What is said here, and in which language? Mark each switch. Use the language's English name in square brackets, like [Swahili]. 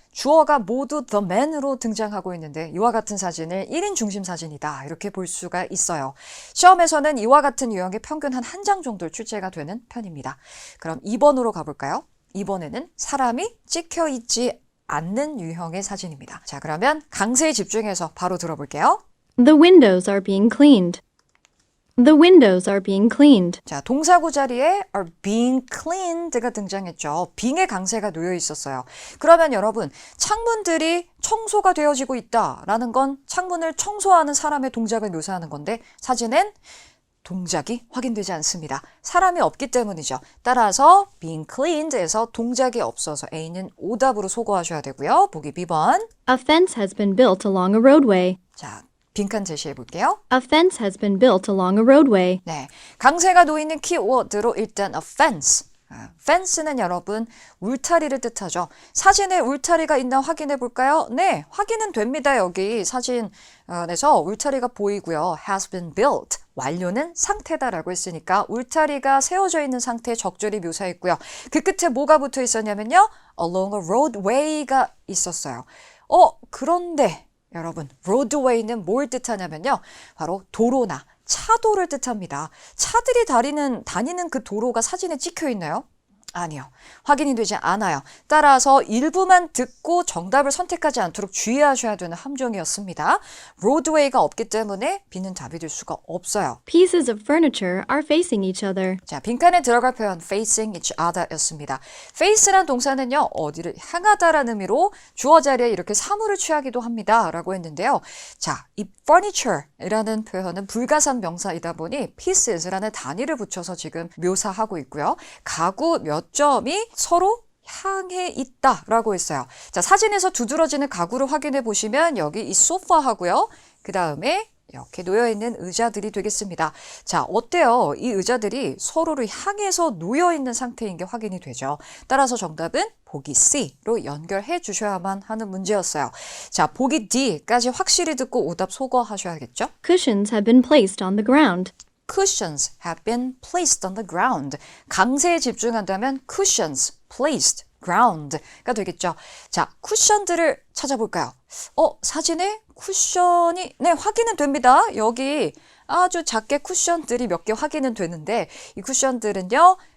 [Korean] 주어가 모두 the man으로 등장하고 있는데 이와 같은 사진을 1인 중심 사진이다. 이렇게 볼 수가 있어요. 시험에서는 이와 같은 유형의 평균 한 장 정도 출제가 되는 편입니다. 그럼 2번으로 가볼까요? 2번에는 사람이 찍혀 있지 않는 유형의 사진입니다. 자, 그러면 강세에 집중해서 바로 들어볼게요. [English] The windows are being cleaned. The windows are being cleaned. [Korean] 자, 동사구 자리에 are being cleaned가 등장했죠. being의 강세가 놓여 있었어요. 그러면 여러분, 창문들이 청소가 되어지고 있다라는 건 창문을 청소하는 사람의 동작을 묘사하는 건데 사진엔 동작이 확인되지 않습니다. 사람이 없기 때문이죠. 따라서 being cleaned에서 동작이 없어서 A는 오답으로 소거하셔야 되고요. 보기 B번. [English] A fence has been built along a roadway. [Korean] 자, 빈칸 제시해 볼게요. [English] A fence has been built along a roadway. [Korean] 네, 강세가 놓이는 키워드로 일단 a fence. fence는 여러분 울타리를 뜻하죠. 사진에 울타리가 있나 확인해 볼까요? 네, 확인은 됩니다. 여기 사진에서 울타리가 보이고요. [English] has been built. [Korean] 완료는 상태다라고 했으니까 울타리가 세워져 있는 상태에 적절히 묘사했고요. 그 끝에 뭐가 붙어 있었냐면요. [English] along a roadway [Korean] 가 있었어요. 그런데 여러분, roadway는 뭘 뜻하냐면요. 바로 도로나 차도를 뜻합니다. 차들이 다니는 그 도로가 사진에 찍혀 있나요? 아니요. 확인이 되지 않아요. 따라서 일부만 듣고 정답을 선택하지 않도록 주의하셔야 되는 함정이었습니다. roadway가 없기 때문에 B는 답이 될 수가 없어요. [English] Pieces of furniture are facing each other. [Korean] 자, 빈칸에 들어갈 표현 facing each other 였습니다. face란 동사는요. 어디를 향하다라는 의미로 주어 자리에 이렇게 사물을 취하기도 합니다. 라고 했는데요. 자, 이 furniture이라는 표현은 불가산 명사이다 보니 pieces라는 단위를 붙여서 지금 묘사하고 있고요. 가구 몇 점이 서로 향해 있다라고 했어요. 자, 사진에서 두드러지는 가구를 확인해 보시면 여기 이 소파하고요. 그 다음에 이렇게 놓여있는 의자들이 되겠습니다. 자, 어때요? 이 의자들이 서로를 향해서 놓여있는 상태인 게 확인이 되죠. 따라서 정답은 보기 C로 연결해 주셔야만 하는 문제였어요. 자, 보기 D까지 확실히 듣고 오답 소거하셔야겠죠? [English] Cushions have been placed on the ground. Cushions have been placed on the ground. [Korean] 강세에 집중한다면 [English] cushions placed ground [Korean] 가 되겠죠. 자, 쿠션들을 찾아볼까요? 사진에 쿠션이 네, 확인은 됩니다. 여기 아주 작게 쿠션들이 몇 개 확인은 되는데 이 쿠션들은요.